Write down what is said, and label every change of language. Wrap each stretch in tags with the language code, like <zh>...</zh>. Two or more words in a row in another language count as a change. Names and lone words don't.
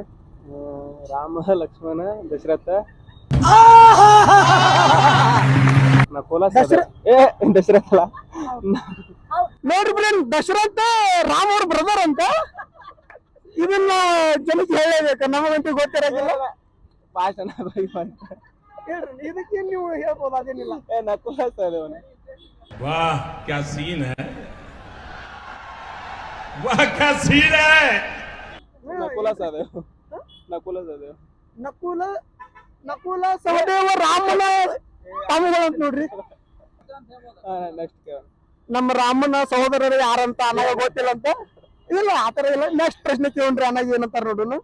<kn>ರಾಮ, ಲಕ್ಷ್ಮಣ, ದಶರಥ, ನಕುಲ, ದಶರಥ ನೋಡ್ರಿ ಬಿಡ್ರಿ. ದಶರಥ ರಾಮ್ ಅವ್ರ ಬ್ರದರ್ ಅಂತ ಇದನ್ನ ಜನಕ್ಕೆ ಹೇಳಲೇಬೇಕ. ನಮಗಂತೂ ಗೊತ್ತಿರಾಗಿಲ್ಲ. ಭಾಷಣ ಹೇಳ್ರಿ ಇದಕ್ಕೆ ನೀವು ಹೇಳ್ಬೋದು. ಅದೇನಿಲ್ಲ. ನಕುಲ ಸಹದೇವನ.</kn> <hi>वाह क्या सीन है, वाह क्या सीन है.</hi> <kn>ನಕುಲ ಸಹದೇವ. ನಕುಲ ಸಹದೇವ ರಾಮನ ತಮ್ಮಗಳು ಅಂತ ನೋಡ್ರಿ. ನೆಕ್ಸ್ಟ್ ನಮ್ಮ ರಾಮನ ಸಹೋದರರು ಯಾರಂತ ಅನ್ನಾಗ ಗೊತ್ತಿಲ್ಲ ಅಂತ. ಇಲ್ಲ ಆತರ ಇಲ್ಲ. ನೆಕ್ಸ್ಟ್ ಪ್ರಶ್ನೆ ಕೇಳ್ರಿ. ಅನ್ನಾಗ ಏನಂತಾರ ನೋಡೋಣ.</kn>